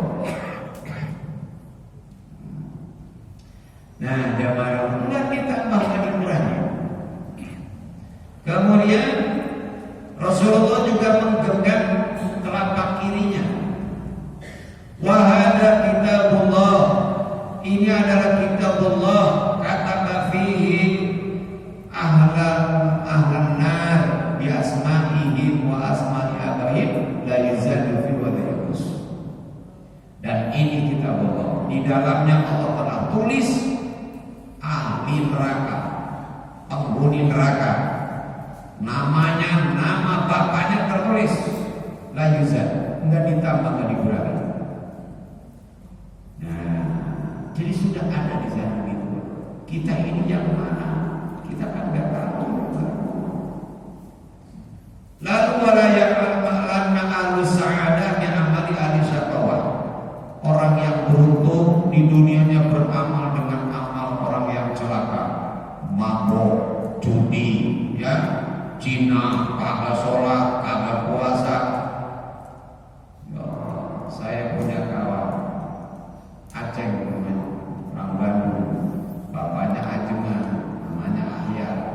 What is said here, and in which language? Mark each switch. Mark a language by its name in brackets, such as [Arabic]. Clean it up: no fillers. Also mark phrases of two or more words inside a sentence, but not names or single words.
[Indonesian] Nah, jamaah enggak ditambah, enggak dikurangi. Kemudian Rasulullah juga menggenggam telapak kirinya. [Arabic] وهذا كتاب الله, [Indonesian] ini adalah [Arabic] كتاب الله كتب فيه أهل النار بأسمائهم وأسماء آبائهم لا يزاد في ولا ينقص. [Indonesian] Dan ini kitabullah, di dalamnya Allah telah tulis ahli neraka, penghuni neraka, namanya, nama bapaknya tertulis, [Arabic] لا يزاد, [Indonesian] enggak ditambah, enggak dikurangi. Nah, jadi sudah ada di sana gitu. Kita ini yang mana? Kita kan enggak tahu. [Arabic] Lalu ولا يعلمن أهل السعادة من عمل أهل الشقاوة. [Indonesian] Orang yang beruntung di dunianya beramal dengan amal orang yang celaka, mabuk, judi, ya, Cina, kagak sholat, kagak puasa. Ya, saya punya kawan Aceh, orang Bandung, bapaknya Ajeman, namanya Ahyar.